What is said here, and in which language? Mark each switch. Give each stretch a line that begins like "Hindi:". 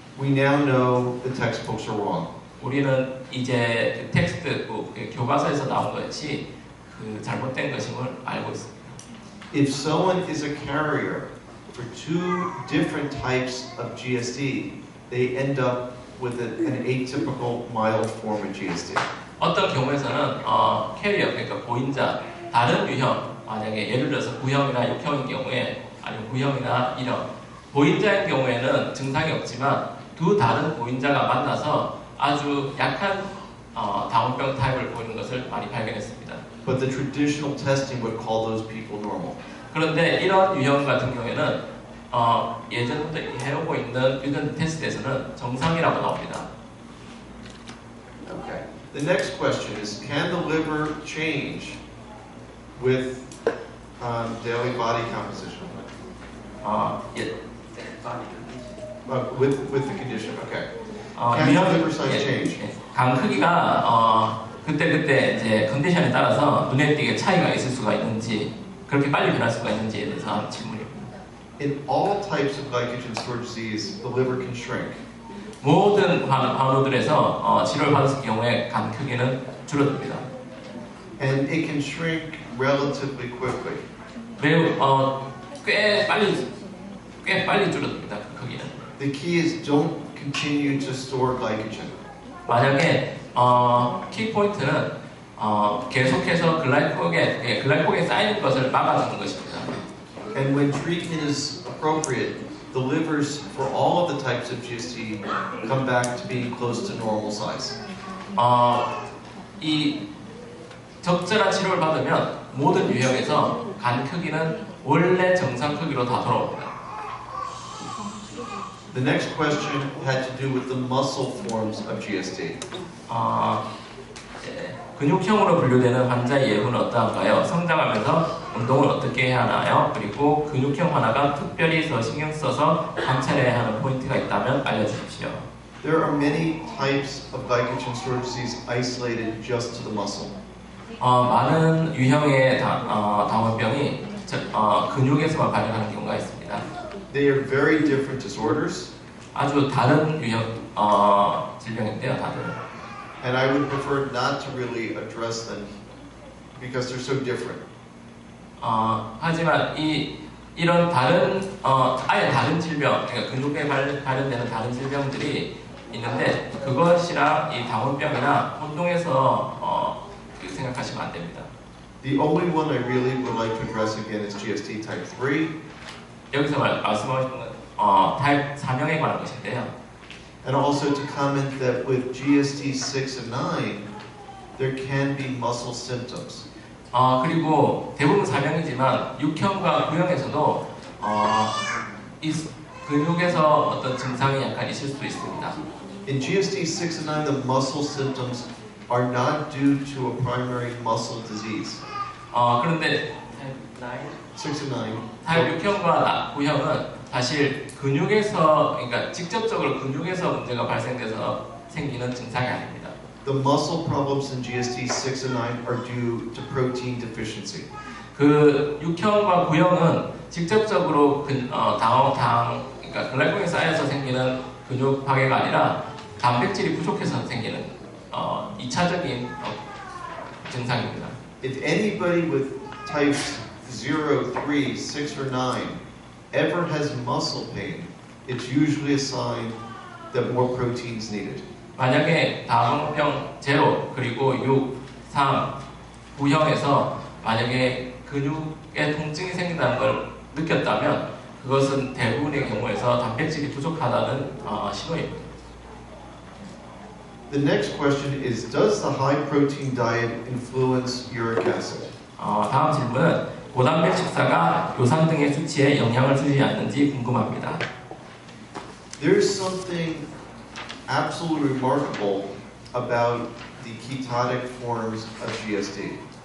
English: We now know the textbooks are wrong.
Korean: 우리는 이제 텍스트북 교과서에서 나온 것이 잘못된 것임을 알고 있습니다.
English: If someone is a carrier for 2 different types of GSD, they end up with an atypical mild form of GSD.
Korean: 어떤 경우에서는 캐리어, 그러니까 보인자, 다른 유형, 만약에 예를 들어서 9형이나 6형인 경우에 아니면 9형이나 1형, 보인자인 경우에는 증상이 없지만 두 다른 보인자가 만나서 아주 약한 당원병 타입을 보이는 것을 많이 발견했습니다.
English: But the traditional testing would call those people normal.
Korean: 그런데 이런 유형 같은 경우에는 예전부터 해오고 있는 유전 테스트에서는 정상이라고 나옵니다.
English: Okay. The next question is, can the liver change with daily body composition?
Korean: 예.
English: With the condition, okay. Can the liver size change?
Korean: 간 크기가 그때 이제 컨디션에 따라서 눈에 띄게 차이가 있을 수가 있는지 그렇게 빨리 변할 수가 있는지에 대해서 하는 질문입니다.
English: In all types of glycogen storage disease, the liver can shrink.
Korean: 모든 간호들에서 치료를 받았을 경우에 간 크기는 줄어듭니다.
English: And it can shrink relatively quickly.
Korean: 매우 꽤 빨리 줄어듭니다. 그 크기는.
English: The key is don't continue to store glycogen.
Korean: 만약에 키 포인트는 계속해서 글라이코겐이 쌓이는 것을 막아주는 것입니다.
English: And when treatment is appropriate, the livers for all of the types of GSD come back to being close to normal size.
Korean: 이 적절한 치료를 받으면 모든 유형에서 간 크기는 원래 정상 크기로 다 돌아옵니다.
English: The next question had to do with the muscle forms of GSD.
Korean: 근육형으로 분류되는 환자의 예후는 어떠한가요? 성장하면서 운동을 어떻게 해야 하나요? 그리고 근육형 하나가 특별히 더 신경 써서 관찰해야 하는 포인트가 있다면 알려주십시오.
English: There are many types of glycogen storage disease isolated just to the muscle.
Korean: 많은 유형의 당원병이 근육에서만 발현하는 경우가 있습니다.
English: They are very different disorders.
Korean: 아주 다른 유형 질병인데요, 다들.
English: And I would prefer not to really address them because they're so different.
Korean: 하지만 이런 다른 아예 다른 질병, 그러니까 근육에 발현되는 다른 질병들이 있는데 그것이랑 이 당원병이나 혼동해서 생각하시면 안 됩니다.
English: The only one I really would like to address again is GSD type 3.
Korean: 여기서 말씀하신 건 타입 3형에 관한 것인데요.
English: And also to comment that with GSD 6 and 9, there can be muscle symptoms.
Korean: 그리고 대부분 4형이지만 6형과 9형에서도 이 근육에서 어떤 증상이 약간 있을 수도 있습니다.
English: In GSD 6 and 9, the muscle symptoms are not due to a primary muscle disease.
Korean: 그런데
English: 6 and 9.
Korean: 타입 6형과 9형은 사실 근육에서, 그러니까 직접적으로 근육에서 문제가 발생돼서 생기는 증상이 아닙니다.
English: The muscle problems in GSD 6 and 9 are due to protein deficiency.
Korean: 그 6형과 9형은 직접적으로 그러니까 글라이코겐이 쌓여서 생기는 근육 파괴가 아니라 단백질이 부족해서 생기는 2차적인 증상입니다.
English: If anybody with types 0, 3, 6, or 9 ever has muscle pain, it's usually a sign that more protein is needed.
Korean: 만약에 당원병 0, 그리고 6, 3, 9형에서 만약에 근육에 통증이 생긴다는 걸 느꼈다면 그것은 대부분의 경우에서 단백질이 부족하다는 신호입니다.
English: The next question is, does the high protein diet influence uric acid?
Korean: 다음 질문은 고단백 식사가 요산 등의 수치에 영향을 주지 않는지 궁금합니다.
English: There's something absolutely remarkable about the ketotic forms of GSD.